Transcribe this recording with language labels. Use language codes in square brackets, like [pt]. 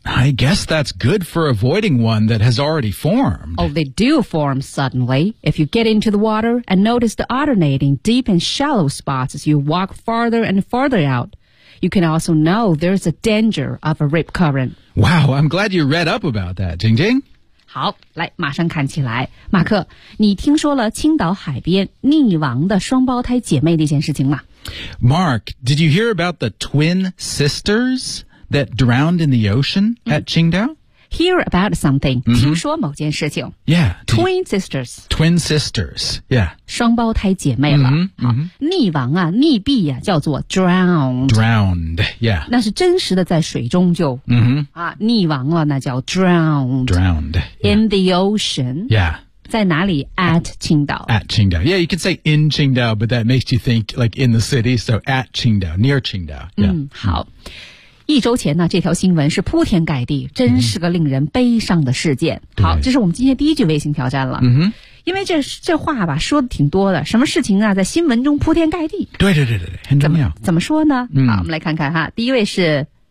[en] I guess that's good for avoiding one that has already formed. Oh, they do form suddenly. If you get into the water and notice the alternating deep and shallow spots as you walk farther and farther out, you can also know there's a danger of a rip current. Wow, I'm glad you read up about that, Jing Jing. [zh] 好，来，马上看起来。马克，你听说了青岛海边溺亡的双胞胎姐妹那件事情吗？ [en] Mark, did you hear about the twin sisters that drowned in the ocean at Qingdao? Hear about something,、mm-hmm. [zh] 听说某件事情。 [en] Yeah. Twin sisters. Twin sisters, yeah. [zh] 双胞胎姐妹了。 Mm-hmm. 好，溺亡啊，溺毙啊，叫做 drowned. [en] Drowned, yeah. [zh] 那是真实的在水中就、 mm-hmm. 啊、溺亡了，那叫 drowned. [en] Drowned.、Yeah. In the ocean. Yeah. [zh] 在哪里 at 青岛 [en] at 青岛 yeah you could say in 青岛 but that makes you think like in the city so at 青岛 near 青岛、yeah. [zh] 嗯，好一周前呢这条新闻是铺天盖地真是个令人悲伤的事件、嗯、好这是我们今天第一句微信挑战了嗯哼因为这话吧说的挺多的什么事情啊在新闻中铺天盖地对对对对对很重要怎么说呢、嗯、好我们来看看哈第一位是